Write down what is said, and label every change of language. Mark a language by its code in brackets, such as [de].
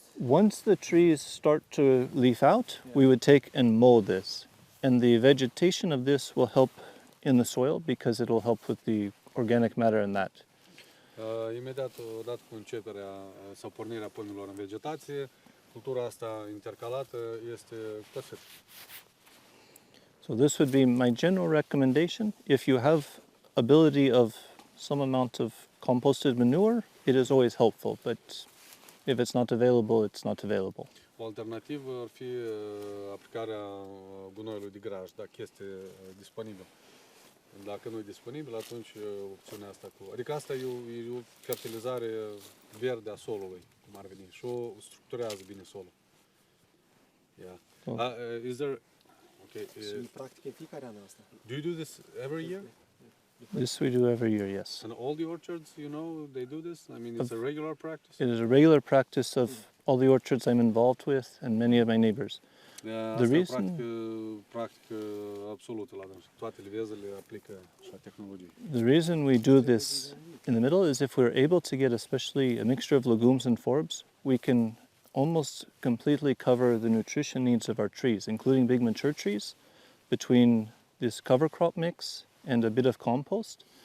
[en] Once the trees start to leaf out, we would take and mow this. And the vegetation of this will help in the soil because it will help with the organic matter in that. [ro] Imediat, odată cu începerea sau pornirea pămânilor în vegetație, cultura asta intercalată este perfect. [en] So this would be my general recommendation. If you have ability of some amount of composted manure, it is always helpful, but if it's not available, it's not available. [ro] O alternativă ar fi aplicarea gunoiului de graj, dacă este disponibil. Dacă nu e disponibil, atunci opțiunea asta cu... Adică asta e o fertilizare verde a solului, cum ar veni, și o structurează bine solul. [en] Yeah. Is there... Okay. [ro] Practic, fiecare an asta. [en] Do you do this every year? This we do every year, yes. And all the orchards, they do this? I mean, it's a regular practice? It is a regular practice of all the orchards I'm involved with and many of my neighbors. The reason... [ro] practic absolută la dânsul. Toate livezele aplică așa tehnologie. [en] The reason we do this in the middle is if we're able to get especially a mixture of legumes and forbs, we can almost completely cover the nutrition needs of our trees, including big mature trees, between this cover crop mix and a bit of compost.